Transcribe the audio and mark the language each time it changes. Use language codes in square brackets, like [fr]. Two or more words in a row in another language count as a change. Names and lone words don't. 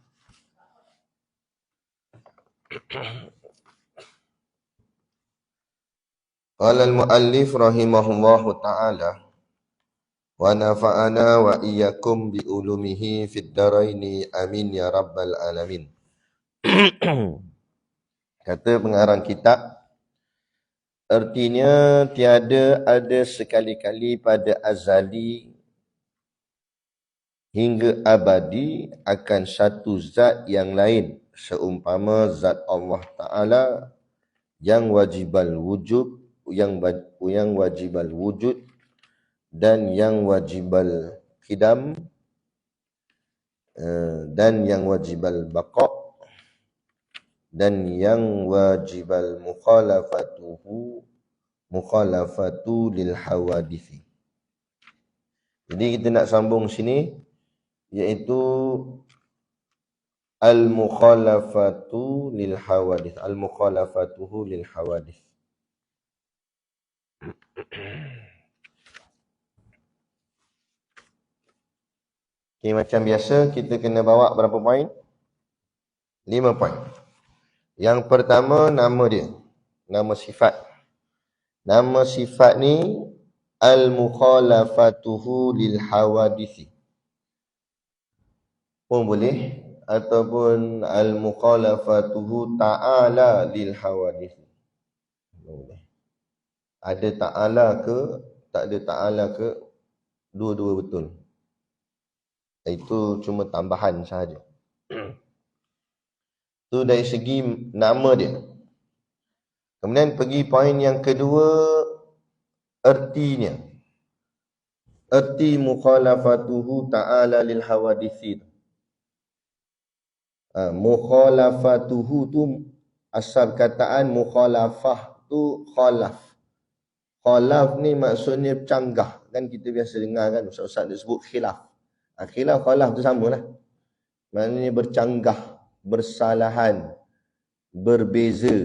[ar] قال المؤلف رحمه الله تعالى ونفعنا وإياكم بعلومه في الدارين آمين يا رب العالمين. [ms] Kata pengarang kitab, artinya tiada ada sekali-kali pada azali hingga abadi akan satu zat yang lain seumpama zat Allah Ta'ala yang [ar] واجب الوجود, [ms] yang [ar] واجب الوجود [ms] dan yang [ar] واجب القدم [ms] dan yang [ar] واجب البقاء [ms] dan yang [ar] واجب المخالفة للحوادث. [ms] Jadi kita nak sambung sini, iaitu [ar] المخالفة للحوادث, مخالفته للحوادث. [ms] Okay, macam biasa kita kena bawa berapa poin? 5 poin. Yang pertama, nama dia, nama sifat. Nama sifat ni [ar] مخالفته للحوادث [ms] pun boleh, ataupun [ar] مخالفته تعالى للحوادث. [ms] Boleh. Ada ta'ala ke, tak ada ta'ala ke, dua-dua betul. Itu cuma tambahan sahaja. Itu dari segi nama dia. Kemudian pergi poin yang kedua, ertinya. Erti [ar] مخالفته تعالى للحوادث. [ms] Mukhalafatuhu tu asal kataan mukhalafah tu khalaf. Khalaf ni maksudnya canggah. Kan kita biasa dengar kan ustaz-ustaz dia sebut khilaf. Khilaf khalaf tu samalah. Maknanya bercanggah, bersalahan, berbeza.